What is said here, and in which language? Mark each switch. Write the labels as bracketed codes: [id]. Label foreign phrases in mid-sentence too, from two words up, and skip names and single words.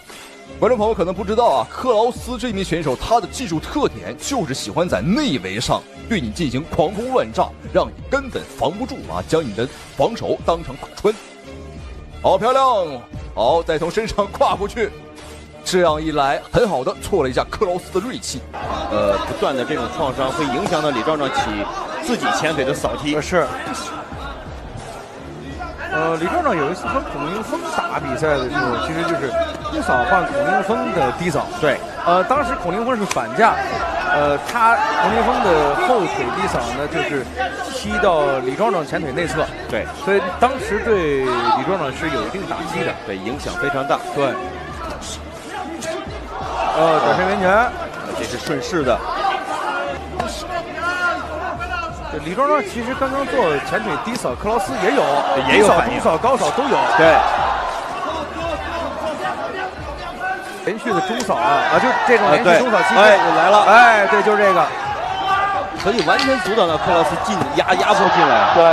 [zh] 觀眾朋友可能不知道啊，克勞斯這名選手他的技術特點就是喜歡在內圍上對你進行狂轟亂炸，讓你根本防不住啊，將你的防守當成打穿。好漂亮，好，再從身上跨過去，這樣一來很好的挫了一下克勞斯的銳氣。不斷的這種創傷會影響到李壯壯起自己前腿的掃踢。是。李壮壮有一次和孔令峰打比赛的时候，其实就是中扫换孔令峰的低扫。对，当时孔令峰是反架，孔令峰的后腿低扫呢，就是踢到李壮壮前腿内侧。对，所以当时对李壮壮是有一定打击的，对，影响非常大。对。转身圆拳，这是顺势的。李壮壮其實剛剛做前腿低掃，克勞斯也有反應，中掃、高掃都有。對，連續的中掃就這種連續中掃機會來了，對，就是這個，可以完全阻擋到克勞斯壓迫進來。